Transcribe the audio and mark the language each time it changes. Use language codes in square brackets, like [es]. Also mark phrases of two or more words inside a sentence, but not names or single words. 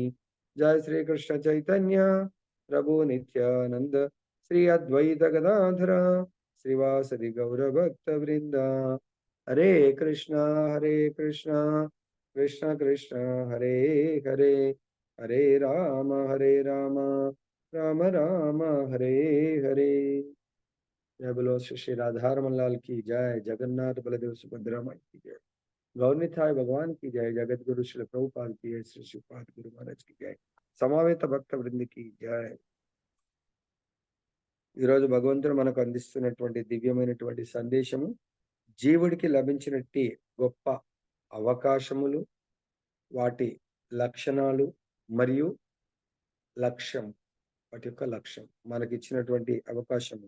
[sa] जय श्री कृष्ण चैतन्य प्रभु नित्यानन्द श्री अद्वैत गदाधर श्रीवासदि गौरभक्त वृन्द. हरे कृष्ण कृष्ण कृष्ण हरे हरे हरे राम राम राम हरे हरे. [hi] जय बोलो श्री राधारमण लाल की जय, जगन्नाथ बलदेव सुभद्रा माई की जय, गौरनिताय भगवान की जय, जगत गुरु श्री प्रभुपाद की जय, श्री श्रीपाद गुरु महाराज की जय, [sa] समवेत भक्त वृंदि [hi] की जय. [te] ఈరోజు భగవంతుడు మనకు అందిస్తున్నటువంటి దివ్యమైనటువంటి సందేశము జీవుడికి లభించినట్టి గొప్ప అవకాశములు, వాటి లక్షణాలు మరియు లక్ష్యం, వాటి యొక్క లక్ష్యం, మనకి ఇచ్చినటువంటి అవకాశము.